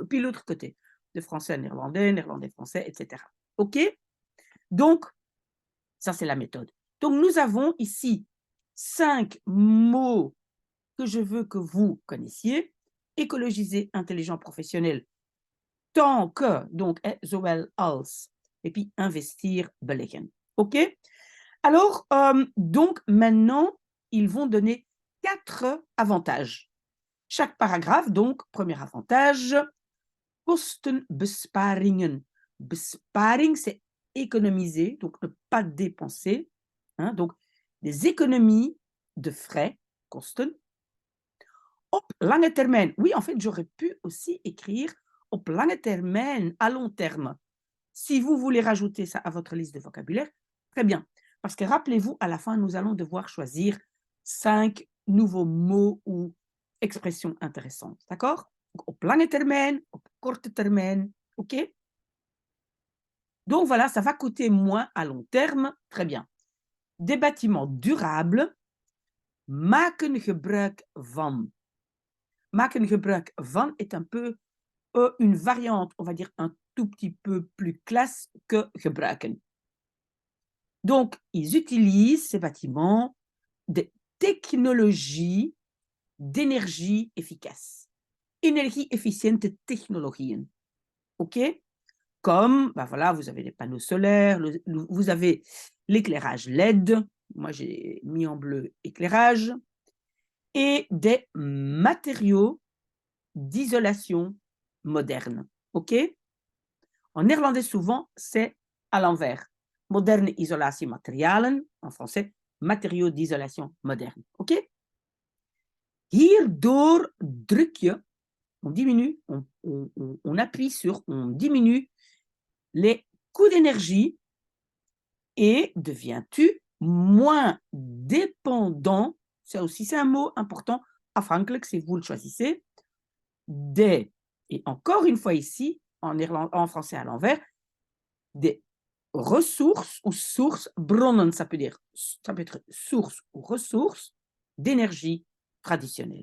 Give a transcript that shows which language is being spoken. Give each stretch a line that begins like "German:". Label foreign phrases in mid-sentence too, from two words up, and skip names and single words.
French: Et puis l'autre côté, de français à néerlandais, néerlandais-français, etc. OK? Donc, ça, c'est la méthode. Donc, nous avons ici 5 mots que je veux que vous connaissiez. Écologiser, intelligent, professionnel, tant que, donc,
Dutch: zowel als,
French: et puis investir, beleggen. OK? Alors, donc, maintenant, ils vont donner 4 avantages. Chaque paragraphe, donc, premier avantage, kostenbesparingen. Besparing, c'est économiser, donc ne pas dépenser. Hein, donc, des économies de frais,
Dutch: kosten, op lange termijn.
French: Oui, en fait, j'aurais pu aussi écrire
Dutch: op lange termijn,
French: à long terme. Si vous voulez rajouter ça à votre liste de vocabulaire, très bien. Parce que rappelez-vous, à la fin, nous allons devoir choisir 5 nouveaux mots ou expressions intéressantes. D'accord?
Dutch: Op lange termijn, op korte termijn.
French: OK? Donc voilà, ça va coûter moins à long terme. Très bien. Des bâtiments durables
Dutch: maken gebruik van. Maken gebruik van
French: est un peu une variante, on va dire un tout petit peu plus classe que gebruiken. Donc, ils utilisent ces bâtiments des technologies d'énergie efficace.
Dutch: Energie-efficiënte technologieën.
French: OK? Comme, ben voilà, vous avez les panneaux solaires, vous avez l'éclairage LED. Moi, j'ai mis en bleu éclairage. Et des matériaux d'isolation moderne. OK? En néerlandais, souvent, c'est à l'envers.
Dutch: Moderne isolatiematerialen,
French: en français, matériaux d'isolation moderne. OK?
Dutch: Hierdoor druk je,
French: on diminue, on appuie sur, on diminue les coûts d'énergie et deviens-tu moins dépendant, ça aussi c'est un mot important, afhankelijk, si vous le choisissez, des, et encore une fois ici, en français à l'envers, des ressources ou sources, bronnen, ça peut être source ou ressources d'énergie traditionnelle.